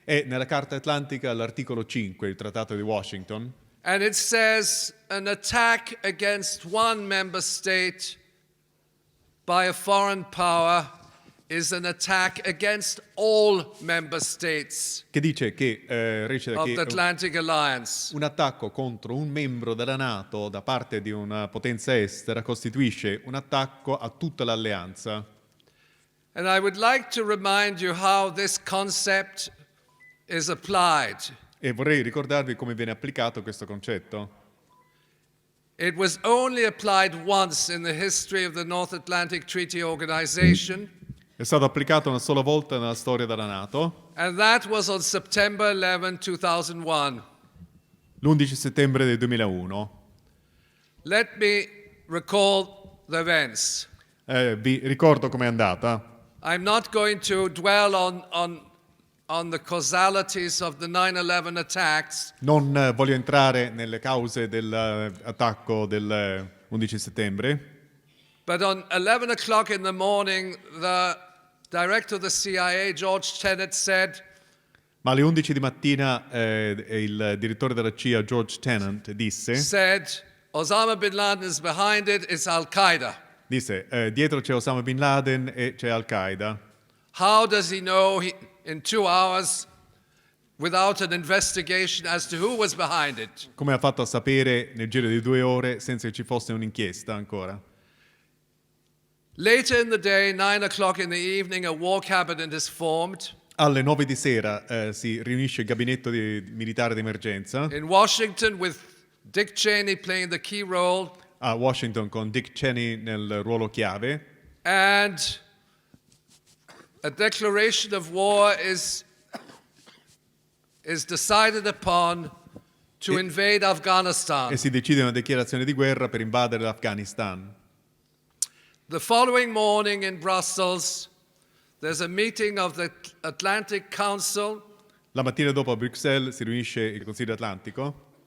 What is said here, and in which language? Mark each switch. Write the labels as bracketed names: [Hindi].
[Italian] è nella Carta Atlantica all'articolo 5, il Trattato di Washington, [English] And it says an attack against one member state by a foreign power is an attack against all member states [Italian] che dice che recita [English] of the [Italian] che [English] Atlantic Alliance. [Italian] un attacco contro un membro della NATO da parte di una potenza estera costituisce un attacco a tutta l'alleanza. [English] And I would like to remind you how this concept is applied. [Italian] E vorrei ricordarvi come viene applicato questo concetto. [English] It was only applied once in the history of the North Atlantic Treaty Organization, [Italian] È stato applicato una sola volta nella storia della NATO, [English] and that was on September 11, 2001. [Italian] l'11 settembre del 2001. [English] Let me recall the events. [Italian] Vi ricordo com'è andata. [English] I'm not going to dwell on the causalities of the 9/11 attacks, [Italian] Non voglio entrare nelle cause dell'attacco del 11 settembre, [English] but on 11 o'clock in the morning, the director of the CIA, George Tenet, said, [Italian] ma alle 11 di mattina il direttore della CIA, George Tenet, disse [English] Osama bin Laden is behind it, it's Al-Qaeda. [Italian] dietro c'è Osama Bin Laden e c'è Al-Qaeda. [English] How does he know in 2 hours without an investigation as to who was behind it? [Italian] Come ha fatto a sapere nel giro di 2 ore senza che ci fosse un'inchiesta ancora? [English] Later in the day, 9 o'clock in the evening, a war cabinet is formed. [Italian] Alle 9 di sera si riunisce il gabinetto militare d'emergenza [English] in Washington with Dick Cheney playing the key role, [Italian] a Washington con Dick Cheney nel ruolo chiave, [English] and a declaration of war is decided upon to invade Afghanistan. [Italian] e si decide una dichiarazione di guerra per invadere l'Afghanistan. [English] The following morning in Brussels, there's a meeting of the Atlantic Council, [Italian] La mattina dopo a Bruxelles si riunisce il Consiglio Atlantico